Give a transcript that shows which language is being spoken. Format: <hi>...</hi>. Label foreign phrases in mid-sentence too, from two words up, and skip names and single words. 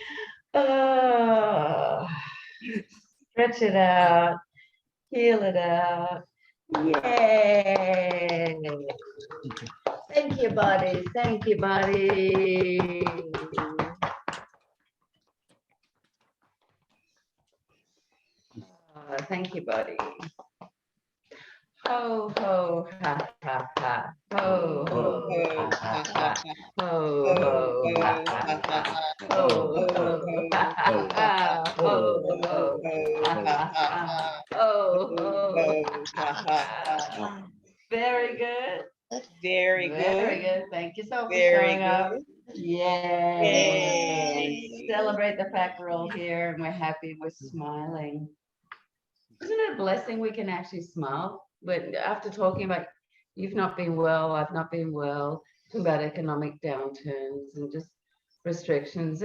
<en>Oh, stretch it out, heal it out. Yay. Thank you, body. Thank you, body. Thank you, buddy. Ho, ho, ha, ha, ha. Ho, ho, ha, ha, ha. Ho, ho, ha, ha, ha. Ho, ho, ha, ha, ha. Ho, ho, ha, ha, ha. Ho, ho, ha, ha, ha. Very good. Very good. Very good. Thank you so much for Very showing up. good. Yay. Yay. Celebrate the fact we're all here and we're happy, we're smiling. Isn't it a blessing we can actually smile? But after talking about you've not been well, I've not been well, talking about economic downturns and just restrictions.</en>